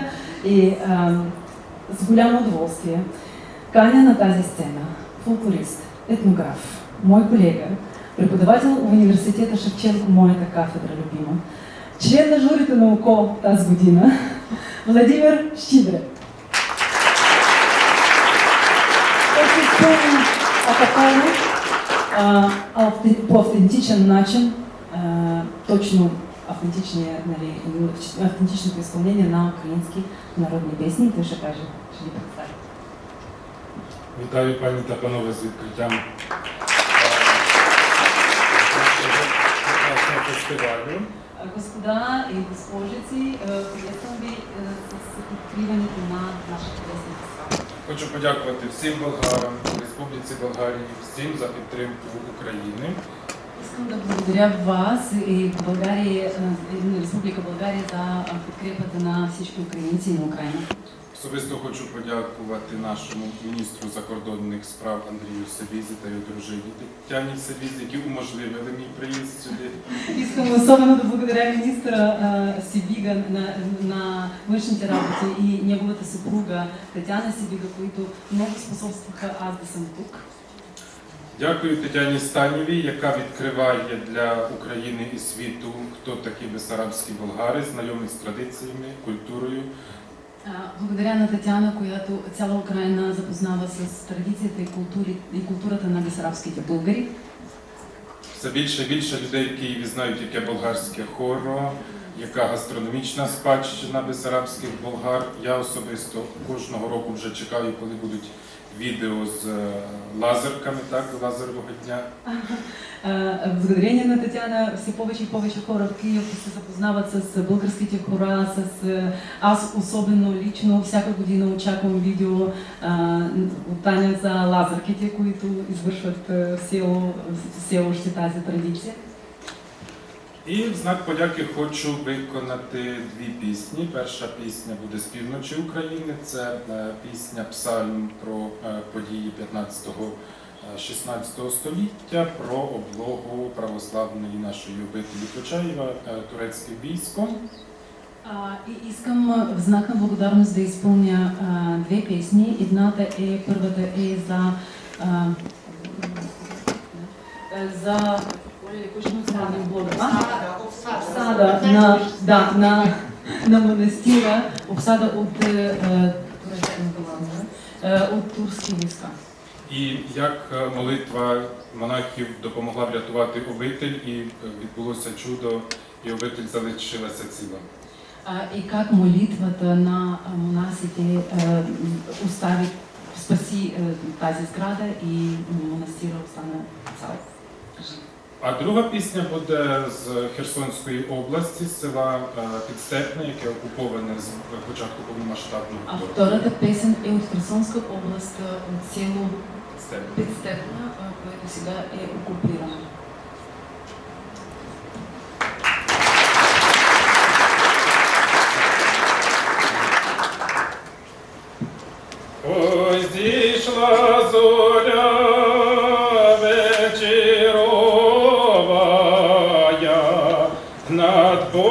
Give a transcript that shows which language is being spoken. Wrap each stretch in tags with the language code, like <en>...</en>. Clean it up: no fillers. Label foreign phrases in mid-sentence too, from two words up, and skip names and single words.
<bg>И с голямо удоволствие каня на тази сцена фолклорист, етнограф, мой колега, преподавател в университета Шевченко, моята кафедра любима, член на журито на ОКО тази година, Владимир Щибре. Той се изпълни акапелно, по автентичен начин, точно автентичното изпълнение на українски народни песни.</bg> <uk>І той ще каже, що ви представить. Вітаю пані та панове з відкриттям нашого фестивалю.</uk> <bg>Господа и госпожици, приветствам ви с откриването на нашата песен фестивал.</bg> <uk>Хочу подякувати всім болгарам, Республіці Болгарії, всім за підтримку України.</uk> <bg>Искам да благодаря вас и България, Република България за подкрепата на всички</bg> <uk>українці і</uk> <bg>на Україна.</bg> <uk>Особисто хочу подякувати нашому міністру закордонних справ Андрію Севізі та його дружині Тетяні Севізі, які уможливили мій приїзд сюди.</uk> <bg>Искам особено да благодаря министра Севига на външните работи и неговата съпруга Татяна Севига, които много способстваха аз да съм тук.</bg> <uk>Дякую Тетяні Станівій, яка відкриває для України і світу, хто такі бесарабські болгари, знайомі з традиціями, культурою.</uk> <bg>Благодаря на Татяна, която цяла Украина запознава с традицията и културата на бесарабските българи.</bg> <uk>Все більше і більше людей в Києві знають, яке болгарське хоро, яка гастрономічна спадщина бесарабських болгар. Я особисто кожного року вже чекаю, коли будуть відео з лазерками, так, лазерового дня.</uk> <bg>Благодарение на Татяна все повече и повече хора в Киев се запознават с българските хора, аз особено лично всяка година очаквам видео от Таня за лазерките, които извършват все още тази традиція.</bg> <uk>І в знак подяки хочу виконати дві пісні. Перша пісня буде з півночі України. Це пісня «Псальм» про події 15-16 століття, про облогу православної нашої обителі Почаєва турецьким військом.</uk> <bg>И искам в знак на благодарност да изпълня две песни. Едната е, първата е за обсада на манастира, обсада от турски війська.</bg> <uk>І як молитва монахів допомогла врятувати обитель, і відбулося чудо, і обитель залишилася ціла.</uk> <bg>И как молитвата на монасите спаси тази сграда и монастира остана цял.</bg> <uk>А друга пісня буде з Херсонської області, з села Підстепне, яке окуповане з початку повномасштабного</uk> <bg>А</bg> <uk>вторгнення.</uk> <bg>втората песен е от Херсонска област, от село Підстепна, което сега е окупирано.</bg> <uk>Ой, зійшла зоря вечеровая над</uk>